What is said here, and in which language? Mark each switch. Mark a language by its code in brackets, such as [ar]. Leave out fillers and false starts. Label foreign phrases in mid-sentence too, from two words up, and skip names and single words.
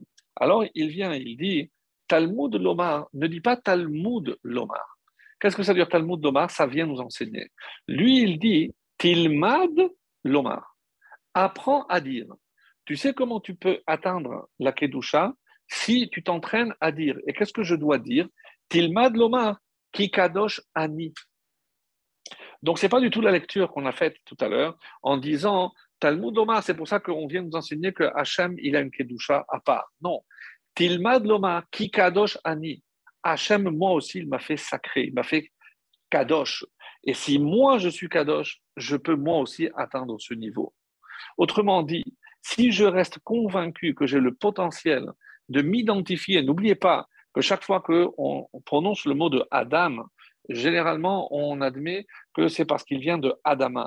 [fr] Alors il vient, il dit, [he] תלמוד לומר, [fr] ne dit pas [he] תלמוד לומר. [fr] Qu'est-ce que ça veut dire [he] תלמוד לומר? [fr] Ça vient nous enseigner. Lui, il dit [he] תלמד לומר. [fr] Apprends à dire. Tu sais comment tu peux atteindre la Kedusha si tu t'entraînes à dire. Et qu'est-ce que je dois dire? [he] תלמד לומר, כי קדוש אני. [fr] Donc, ce n'est pas du tout la lecture qu'on a faite tout à l'heure en disant [he] תלמוד לומר, [fr] c'est pour ça qu'on vient nous enseigner que Hachem, il a une Kedusha à part. Non. [he] תלמד לומר, כי קדוש אני. [fr] Hachem, moi aussi, il m'a fait sacré, il m'a fait kadosh. Et si moi, je suis kadosh, je peux moi aussi atteindre ce niveau. Autrement dit, si je reste convaincu que j'ai le potentiel de m'identifier, n'oubliez pas que chaque fois qu'on prononce le mot de Adam, généralement, on admet que c'est parce qu'il vient de Adama.